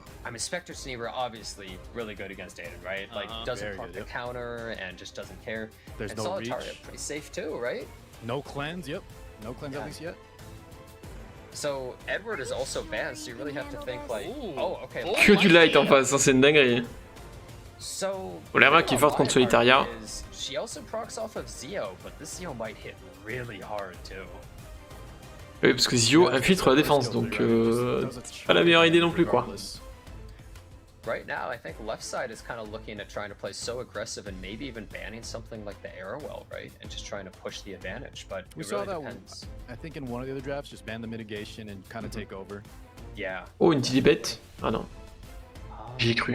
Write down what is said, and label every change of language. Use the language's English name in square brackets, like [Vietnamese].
[English] I mean, Spectre Sneaver obviously really good against Aiden, right? Like doesn't pump the counter and just doesn't care. There's and no reach. Pretty safe too, right? No cleanse, yep. No cleanse at least yet. So Edward is also banned, so you really have to think like, oh, okay. [French] Que du light en face, c'est une dinguerie. [English] So [French] Olera qui est forte contre Solitaria. [English] She also procs off of Zio, but this Zio might hit really hard too. [French] Oui, parce que Zio infiltre la défense, donc pas la meilleure idée non plus quoi. [English] Right now, I think left side is kind of looking at trying to play so aggressive and maybe even banning something like the Arrowwell, right? And just trying to push the advantage, but we saw that depends. I think in one of the other drafts, just ban the mitigation and kind of take over. Yeah. [French] Oh, une Tilibet? Ah non. J'y ai cru.